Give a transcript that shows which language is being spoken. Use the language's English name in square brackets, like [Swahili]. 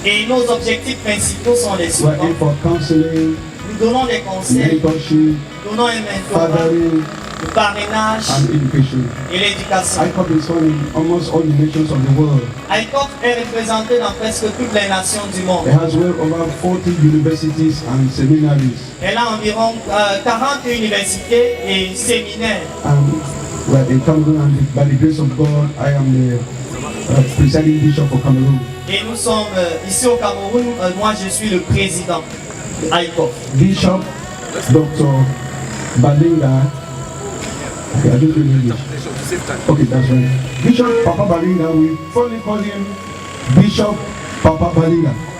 [French] Et nos objectifs principaux sont les [English] We are [French] suivants. [English] in for counseling, [French] Nous donnons des conseils, [English] mentorship, [French] nous donnons un mentorat, [English] fathering, [French] le parrainage [English] and education. [French] et l'éducation. [English] ICOF is found in almost all the nations of the world. [French] ICOF est représenté dans presque toutes les nations du monde. [English] It has well over 40 universities and seminaries. [French] Elle a environ 40 universités et séminaires. [English] Well, in Cameroon, and by the grace of God, I am the presiding bishop for Cameroon. [French] Et nous sommes ici au Cameroun, moi je suis le président de ICOF. [English] Bishop Dr. Balinga. Okay, I don't know English. Okay, that's right. Bishop Papa Balinga, we fondly call him Bishop Papa Balinga.